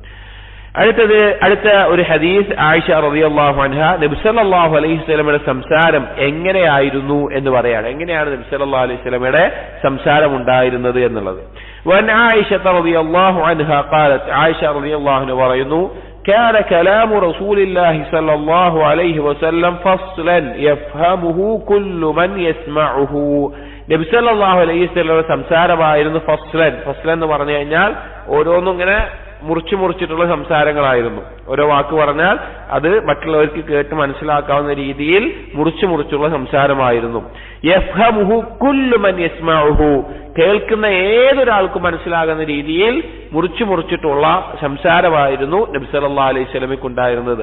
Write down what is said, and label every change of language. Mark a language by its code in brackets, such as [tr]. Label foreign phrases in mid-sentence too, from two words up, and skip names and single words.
[ml] അടുത്ത ഒരു ഹദീസ് ആയിഷ [ar] رضي الله عنها [ml] നബി [ar] صلى الله عليه وسلم [ml] സംസാരം എങ്ങനെയായിരുന്നു എന്ന് പറയാണ്. എങ്ങനെയാണ് നബി [ar] صلى الله عليه وسلم [ml] സംസാരം ഉണ്ടായിരുന്നത് എന്നുള്ളത്. [ar] وعن عائشة رضي الله عنها قالت, [ml] ആയിഷ [ar] رضي الله عنها [ml] പറയുന്നു, [ar] كان كلام رسول الله صلى الله عليه وسلم فصلا يفهمه كل من يسمعه. [ml] നബി [ar] صلى الله عليه وسلم [ml] സംസാരമായിരുന്നു ഫസ്ലൻ എന്ന് പറഞ്ഞു കഴിഞ്ഞാൽ ഓരോന്നും ഇങ്ങനെ മുറിച്ചിട്ടുള്ള സംസാരങ്ങളായിരുന്നു. ഓരോ വാക്ക് പറഞ്ഞാൽ അത് മറ്റുള്ളവർക്ക് കേട്ട് മനസ്സിലാക്കാവുന്ന രീതിയിൽ മുറിച്ചുള്ള സംസാരമായിരുന്നു. [ar] يفهمه كل من يسمعه, [ml] കേൾക്കുന്ന ഏതൊരാൾക്കും മനസ്സിലാകുന്ന രീതിയിൽ മുറിച്ചിട്ടുള്ള സംസാരമായിരുന്നു നബി [ar] صلى الله عليه وسلم [ml] ഉണ്ടായിരുന്നത്.